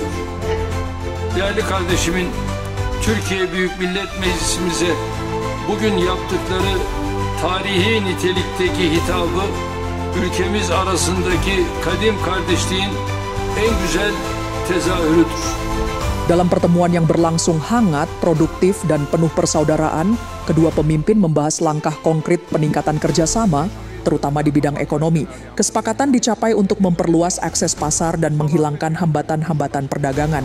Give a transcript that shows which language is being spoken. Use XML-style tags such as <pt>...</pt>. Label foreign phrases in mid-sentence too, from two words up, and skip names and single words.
<tr>Değerli kardeşimin Türkiye Büyük Millet Meclisimize bugün yaptıkları tarihi nitelikteki hitabı ülkemiz arasındaki kadim kardeşliğin en güzel tezahürüdür.</tr> <id>Dalam pertemuan yang berlangsung hangat, produktif, dan penuh persaudaraan, kedua pemimpin membahas langkah konkret peningkatan kerjasama, terutama di bidang ekonomi. Kesepakatan dicapai untuk memperluas akses pasar dan menghilangkan hambatan-hambatan perdagangan.</id>